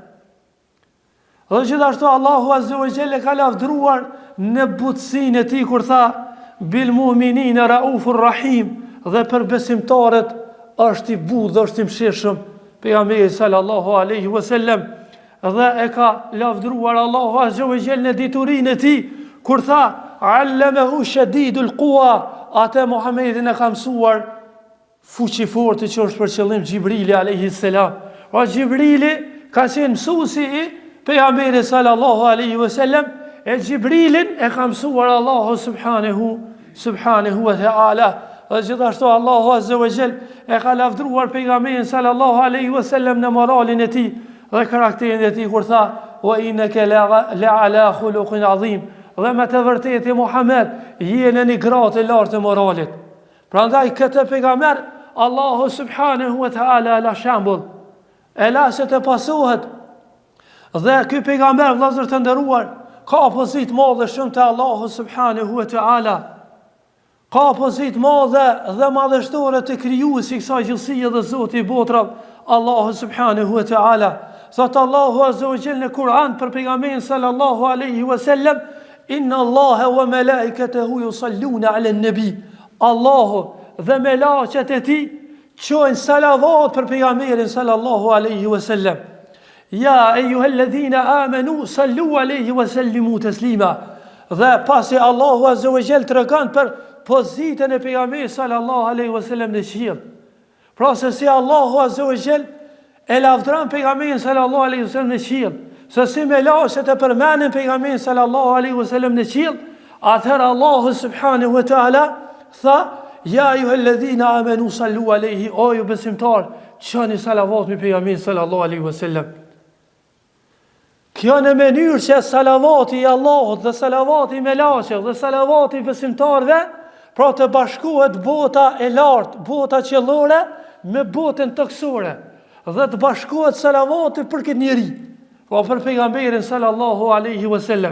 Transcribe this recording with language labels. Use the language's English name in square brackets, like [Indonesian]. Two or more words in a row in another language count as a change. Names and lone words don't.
[Albanian] Dhe gjithashtu Allahu [Arabic] عز وجل [Albanian] ka lavdruar në butësinë e tij kur tha: [Arabic] بالمؤمنين رؤوف رحيم, [Albanian] dhe për besimtarët është i butë dhe është i mëshirshëm pejgamberi [Arabic] صلى الله عليه وسلم. [Albanian] Dhe e ka lavdruar Allahu [Arabic] عز وجل [Albanian] në diturinë e tij kur tha: [Arabic] علمه شديد القوى, [Albanian] atë Muhammedin e ka mësuar fuqiforti që është për qëllim Gjibrili [Arabic] عليه السلام. [Albanian] Pra Gjibrili ka qenë mësuesi i pejgamberit [Arabic] صلى الله عليه وسلم, [Albanian] e Gjibrilin e ka mësuar Allahu [Arabic] سبحانه وتعالى. [Albanian] Dhe gjithashtu Allahu [Arabic] عز وجل [Albanian] e ka lavdruar pejgamberin [Arabic] صلى الله عليه وسلم [Albanian] në moralin e tij dhe karakterin e tij kur tha: [Arabic] وإنك لعلى خلق عظيم, [Albanian] dhe me të vërtetë Muhammed je në një gradë të lartë të moralit. Prandaj këtë pejgamber Allahu [Arabic] سبحانه وتعالى [Albanian] la shembull, e la se të pasohet. Dhe ky pejgamber, vëllezër të nderuar, ka pozitë madhe shumë te Allahu [Arabic] سبحانه وتعالى. [Albanian] ka pozit madhe dhe madhështore të krijuesi i kësaj gjallësie dhe Zoti i botrave, Allahu [Arabic] سبحانه وتعالى. [Albanian] Thot Allahu [Arabic] عز وجل [Albanian] në Kur'an për pejgamberin [Arabic] صلى الله عليه وسلم, إن الله وملائكته يصلون على النبي. [Albanian] Allahu dhe melaqet e tij çojnë salavat për pejgamberin [Arabic] صلى الله عليه وسلم. يا أيها الذين آمنوا صلوا عليه وسلموا تسليما. [Albanian] Dhe pasi Allahu [Arabic] عز وجل [Albanian] tregon për pozitën e pejgamberit [Arabic] صلى الله عليه وسلم [Albanian] në qiell. Pra se si Allahu [Arabic] عز وجل [Albanian] e lavdron pejgamberin [Arabic] صلى الله عليه وسلم [Albanian] në qiell, se si melaqet e përmendin pejgamberin [Arabic] صلى الله عليه وسلم [Albanian] në qiell, atëherë Allahu [Arabic] سبحانه وتعالى [Albanian] tha: [Arabic] يا أيها الذين آمنوا صلوا عليه, [Albanian] o ju besimtar, çani salavat me pejgamberin [Arabic] صلى الله عليه وسلم. [Albanian] Kjo në mënyrë që salavati i Allahut dhe salavati i melaqeve dhe salavati i besimtarve, pra të bashkohet bota e lartë, bota qiellore me botën toksore, dhe të bashkohet salavati për këtë njeri, pra për pejgamberin [Arabic] صلى الله عليه وسلم.